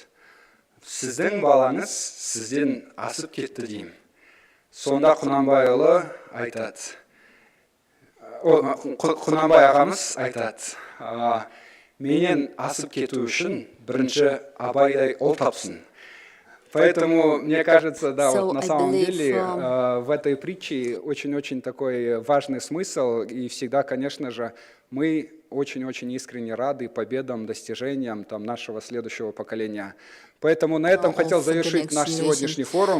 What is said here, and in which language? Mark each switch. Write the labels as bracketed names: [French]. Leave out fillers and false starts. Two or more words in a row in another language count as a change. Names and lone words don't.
[Kazakh] Сіздің балаңыз сізден асып кетті деймін. Сонда Құнанбайұлы айтады. Құнанбай ағамыз айтады. Менен асып кету үшін бірінші Абайдай ұл тапсын. [Russian] Поэтому, мне кажется, да, вот на самом деле в этой притче очень-очень такой важный смысл. И всегда, конечно же, мы очень-очень искренне рады победам, достижениям нашего следующего поколения. Поэтому на этом хотел завершить наш сегодняшний форум.